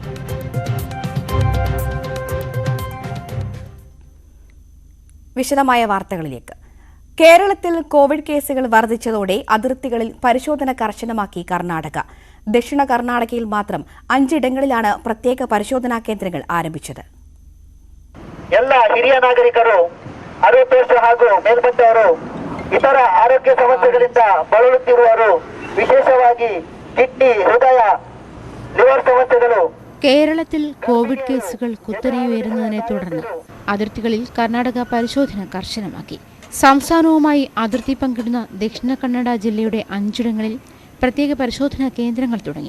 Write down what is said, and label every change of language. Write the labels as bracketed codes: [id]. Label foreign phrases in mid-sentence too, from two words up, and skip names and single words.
[ml] വിശദമായ വാർത്തകളിലേക്ക്. കേരളത്തിൽ കോവിഡ് കേസുകൾ വർദ്ധിച്ചതോടെ അതിർത്തികളിൽ പരിശോധന കർശനമാക്കി കർണാടക. ദക്ഷിണ കർണാടകയിൽ മാത്രം 5 ഇടങ്ങളിലാണ് പ്രത്യേക പരിശോധനാ കേന്ദ്രങ്ങൾ ആരംഭിച്ചത്. [kn] ಎಲ್ಲ ಹಿರಿಯ ನಾಗರಿಕರು 60 ವರ್ಷ ಹಾಗೂ ಮೇಲ್ಪಟ್ಟವರು ಇತರ ಆರೋಗ್ಯ ಸಮಸ್ಯೆಗಳಿಂದ ಬಳಲುತ್ತಿರುವವರು ವಿಶೇಷವಾಗಿ ಕಿಡ್ನಿ ಹೃದಯ [ml] ലിവർ സമസ്യകൾ. കേരളത്തിൽ കോവിഡ് കേസുകൾ കുത്തനെയുയരുന്നതിനെ തുടർന്ന് അതിർത്തികളിൽ കർണാടക പരിശോധന കർശനമാക്കി. സംസ്ഥാനവുമായി അതിർത്തി പങ്കിടുന്ന ദക്ഷിണ കന്നഡ ജില്ലയുടെ 5 ഇടങ്ങളിൽ പ്രത്യേക പരിശോധനാ കേന്ദ്രങ്ങൾ തുടങ്ങി.